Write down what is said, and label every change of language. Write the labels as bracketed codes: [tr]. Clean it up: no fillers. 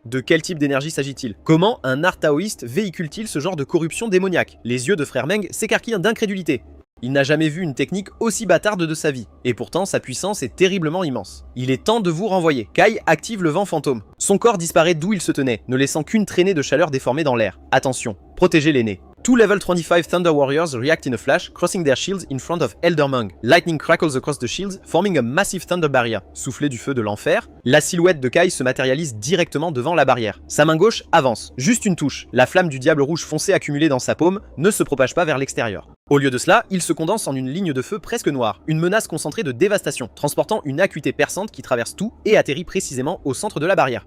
[fr] De quel type d'énergie s'agit-il? Comment un art taoïste véhicule-t-il ce genre de corruption démoniaque? Les yeux de frère Meng s'écarquillent d'incrédulité. Il n'a jamais vu une technique aussi bâtarde de sa vie, et pourtant sa puissance est terriblement immense. Il est temps de vous renvoyer. Kai active le vent fantôme. Son corps disparaît d'où il se tenait, ne laissant qu'une traînée de chaleur déformée dans l'air. Attention, protégez les nez. [en] 2 level 25 Thunder Warriors react in a flash, crossing their shields in front of Eldermeng. Lightning crackles across the shields, forming a massive thunder barrier. [fr] Soufflé du feu de l'enfer, la silhouette de Kai se matérialise directement devant la barrière. Sa main gauche avance, juste une touche. La flamme du diable rouge foncé accumulée dans sa paume ne se propage pas vers l'extérieur. Au lieu de cela, il se condense en une ligne de feu presque noire, une menace concentrée de dévastation, transportant une acuité perçante qui traverse tout et atterrit précisément au centre de la barrière.